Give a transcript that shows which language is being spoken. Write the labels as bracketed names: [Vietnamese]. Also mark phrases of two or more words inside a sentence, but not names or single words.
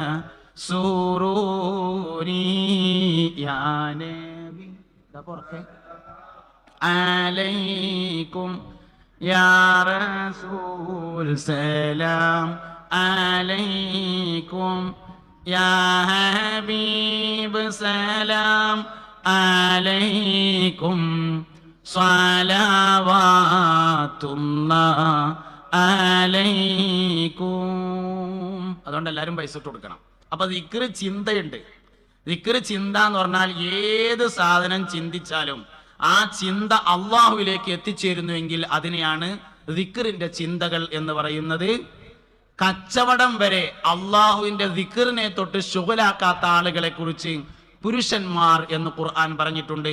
[Arabic] سروري يا نبي عليكم يا رسول سلام عليكم يا حبيب سلام عليكم صلوات الله عليكم. [Malayalam] അതുകൊണ്ട് എല്ലാവരും പൈസ ഇട്ട് കൊടുക്കണം. അപ്പൊ ദിക്ർ ചിന്തയുണ്ട്. ദിക്ർ ചിന്ത എന്ന് പറഞ്ഞാൽ ഏത് സാധനം ചിന്തിച്ചാലും ആ ചിന്ത അള്ളാഹുവിലേക്ക് എത്തിച്ചേരുന്നുവെങ്കിൽ അതിനെയാണ് ദിക്റിന്റെ ചിന്തകൾ എന്ന് പറയുന്നത്. കച്ചവടം വരെ അള്ളാഹുവിന്റെ ദിക്റിനെ തൊട്ട് ശുഗലാക്കാത്ത ആളുകളെ കുറിച്ച് പുരുഷന്മാർ എന്ന് ഖുർആൻ പറഞ്ഞിട്ടുണ്ട്.